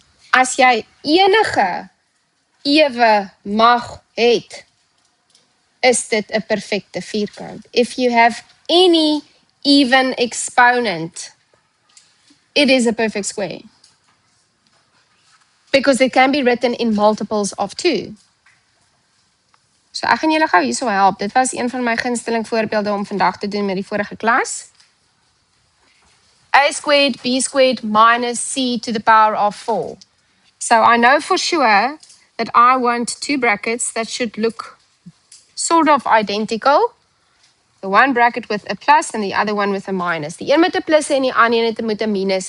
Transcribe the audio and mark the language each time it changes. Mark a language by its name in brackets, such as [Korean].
[Afrikaans] As jy enige ewe mag het, is dit 'n perfekte vierkant. [English] If you have any even exponent, it is a perfect square. Because it can be written in multiples of 2. [Afrikaans] So ek gaan julle gou hierso help. Dit was een van my gunsteling voorbeelde om vandag te doen met die vorige klas. [English] A squared, B squared minus C to the power of 4. So I know for sure that I want two brackets that should look sort of identical. The one bracket with a plus and the other one with a minus. [Afrikaans] Die een met 'n plus en die ander een met 'n minus.